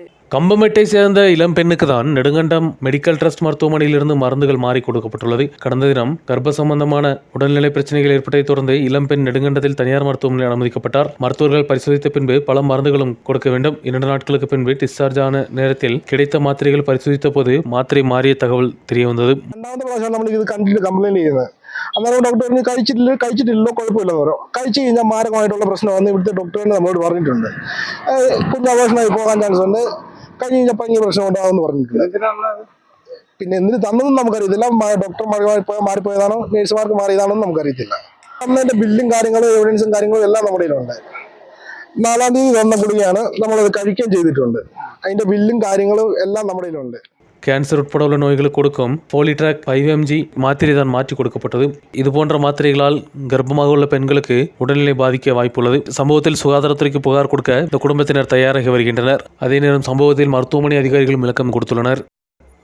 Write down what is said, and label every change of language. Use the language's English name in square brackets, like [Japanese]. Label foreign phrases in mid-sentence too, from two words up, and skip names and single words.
[Tamil] கம்பமெட்டை சேர்ந்த இளம் பெண்ணுக்கு தான் நெடுங்கண்டம் மெடிக்கல் ட்ரஸ்ட் மருத்துவமனையிலிருந்து மருந்துகள் மாறி கொடுக்கப்பட்டுள்ளது. கடந்த தினம் கர்ப்ப சம்பந்தமான உடல்நிலை பிரச்சனைகள் ஏற்பட்டதை தொடர்ந்து இளம் பெண் நெடுங்கண்டத்தில் தனியார் மருத்துவமனையில் அனுமதிக்கப்பட்டார். மருத்துவர்கள் பரிசோதித்த பின்பு பல மருந்துகளும் கொடுக்க வேண்டும். 2 நாட்களுக்கு பின்பு டிஸ்சார்ஜ் ஆன நேரத்தில் கிடைத்த மாத்திரைகள் பரிசோதித்த போது மாத்திரை மாறிய தகவல் தெரிய വന്നത്. [Malayalam] രണ്ടാമത്തെ പ്രാവശ്യം നമ്മൾ ഇത് കണ്ടിട്ട് കംപ്ലൈന്റ് ചെയ്യുന്നത്. അന്നേരം ഡോക്ടർ പറഞ്ഞു കഴിച്ചിട്ടില്ലോ കുഴപ്പമില്ലെന്ന് പറയും. കഴിച്ചു കഴിഞ്ഞാൽ മാരകമായിട്ടുള്ള പ്രശ്നമാണെന്ന് ഇവിടുത്തെ ഡോക്ടർ തന്നെ നമ്മളോട് പറഞ്ഞിട്ടുണ്ട്. കുഞ്ഞ് അബോഷനായി പോകാൻ ചാൻസ് ഉണ്ട്, കഴിഞ്ഞ് കഴിഞ്ഞാൽ ഭയങ്കര പ്രശ്നം ഉണ്ടാകുമെന്ന് പറഞ്ഞിട്ടുണ്ട്. പിന്നെ എന്തിന് തന്നതും നമുക്കറിയത്തില്ല. ഡോക്ടർ മാറിപ്പോയതാണോ നേഴ്സുമാർക്ക് മാറിയതാണോ എന്ന് നമുക്കറിയത്തില്ല. അന്നതിന്റെ ബില്ലും കാര്യങ്ങളും എവിഡൻസും കാര്യങ്ങളും എല്ലാം നമ്മുടെ കയ്യിലുണ്ട്. 4-ാം തീയതി തന്ന ഗുളികയാണ്, നമ്മളത് കഴിക്കുകയും ചെയ്തിട്ടുണ്ട്. അതിന്റെ ബില്ലും കാര്യങ്ങളും എല്ലാം നമ്മുടെ കയ്യിലുണ്ട്. [Tamil] கேன்சர் உட்பட உள்ள நோய்களுக்கு கொடுக்கும் போலிட்ராக் 5 mg மாத்திரை தான் மாற்றி கொடுக்கப்பட்டது. இதுபோன்ற மாத்திரைகளால் கர்ப்பமாக உள்ள பெண்களுக்கு உடல்நிலை பாதிக்க வாய்ப்புள்ளது. சம்பவத்தில் சுகாதாரத்துறைக்கு புகார் கொடுக்க இந்த குடும்பத்தினர் தயாராகி வருகின்றனர். அதே நேரம் சம்பவத்தில் மருத்துவமனை அதிகாரிகளும் விளக்கம் கொடுத்துள்ளனர்.